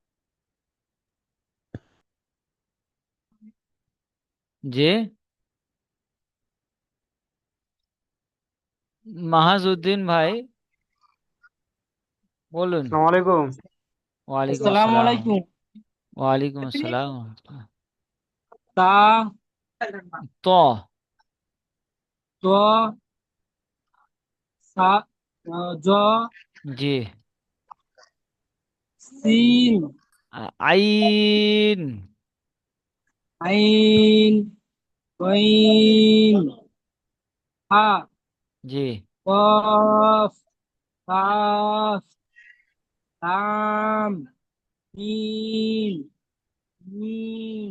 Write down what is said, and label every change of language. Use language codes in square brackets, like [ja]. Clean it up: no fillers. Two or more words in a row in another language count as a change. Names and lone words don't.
[bn] জি। মাহাজউদ্দিন ভাই বলুন। [ar] السلام عليكم. ওয়ালাইকুম আসসালামু আসসালাম। আলাইকুম। وعليكم السلام. তা ত। ت ث ج [bn] জি। [ar] সিন আইন। عين غين حاء [bn] জি। [ar] قاف كاف لام ميم ميم